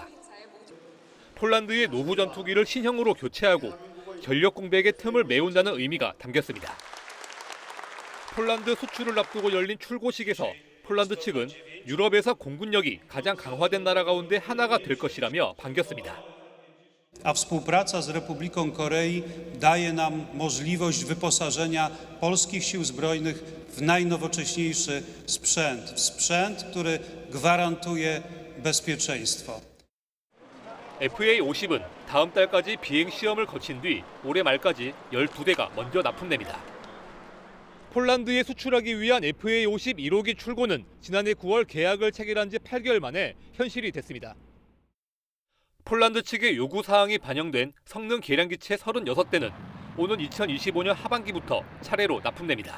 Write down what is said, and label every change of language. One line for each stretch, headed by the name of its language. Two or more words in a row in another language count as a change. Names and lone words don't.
Korean: 폴란드의 노후 전투기를 신형으로 교체하고 전력 공백의 틈을 메운다는 의미가 담겼습니다. 폴란드 수출을 앞두고 열린 출고식에서 폴란드 측은 유럽에서 공군력이 가장 강화된 나라 가운데 하나가 될 것이라며 반겼습니다.
Polish: A współpraca z Republiką Korei daje nam możliwość wyposażenia polskich sił zbrojnych w najnowocześniejszy sprzęt, w sprzęt, który gwarantuje bezpieczeństwo.
Korean: FA-50은 다음 달까지 비행 시험을 거친 뒤 올해 말까지 12대가 먼저 납품됩니다. 폴란드에 수출하기 위한 FA-50 1호기 출고는 지난해 9월 계약을 체결한 지 8개월 만에 현실이 됐습니다. 폴란드 측의 요구 사항이 반영된 성능 개량 기체 36대는 오는 2025년 하반기부터 차례로 납품됩니다.